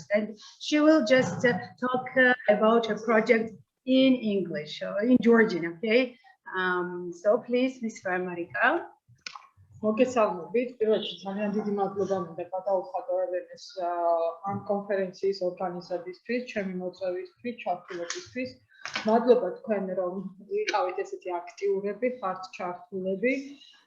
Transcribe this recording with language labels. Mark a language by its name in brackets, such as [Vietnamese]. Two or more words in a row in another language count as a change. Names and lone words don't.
[English] And she will just talk about her project in English, in Georgian, okay? So please, Ms. Marika. [Georgian] მოგესალმებით. პირველში ძალიან დიდი მადლობა მინდა გადაუხადო ელენეს ამ კონფერენციის ორგანიზებისთვის, ჩემი მოწვევისთვის, ჩართულობისთვის. მადლობა თქვენ, რომ ვიყავით ესეთი აქტიურები, ხართ ჩართულები.